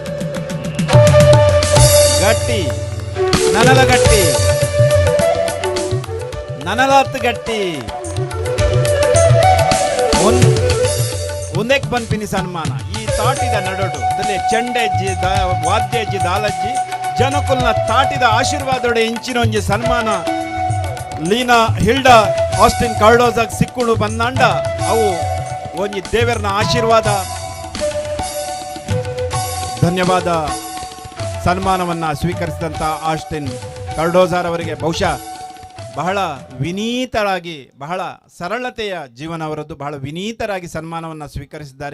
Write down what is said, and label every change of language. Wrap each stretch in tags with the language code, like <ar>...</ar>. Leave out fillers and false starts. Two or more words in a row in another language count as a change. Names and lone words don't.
<tcy>ಗಟ್ಟಿ ನನಲ ಗಟ್ಟಿ ನನಲತ್ತು ಗಟ್ಟಿ ಒಂದಕ್ಕೆ ಬಂದ್ಪಿನಿ ಸನ್ಮಾನ. ಈ ತಾಟಿದ ನಡೋಡು ಅದಲ್ಲಿ ಚೆಂಡೆಜ್ಜಿ ವಾದ್ಯಜ್ಜಿ ದಾಲಜ್ಜಿ ಜನಕುಲ್ನ ತಾಟಿದ ಆಶೀರ್ವಾದೋಡೆ ಇಂಚಿನೊಂಜಿ ಸನ್ಮಾನ ಲೀನಾ ಹಿಲ್ಡಾ ಆಸ್ಟಿನ್ ಕಾರ್ಡೋಜಾಗ್ ಸಿಕ್ಕುಳು ಬಂದಾಂಡ ಅವು ಒಂಜಿ ದೇವರನ ಆಶೀರ್ವಾದ.</tcy> <kn>ಧನ್ಯವಾದ. ಸನ್ಮಾನವನ್ನು ಸ್ವೀಕರಿಸಿದಂಥ ಆಸ್ಟಿನ್ ಕಾರ್ಡೋಜಾರ್ ಅವರಿಗೆ ಬಹುಶಃ ಬಹಳ ವಿನೀತರಾಗಿ, ಬಹಳ ಸರಳತೆಯ ಜೀವನ ಅವರದ್ದು, ಬಹಳ ವಿನೀತರಾಗಿ ಸನ್ಮಾನವನ್ನು ಸ್ವೀಕರಿಸಿದ್ದಾರೆ.</kn>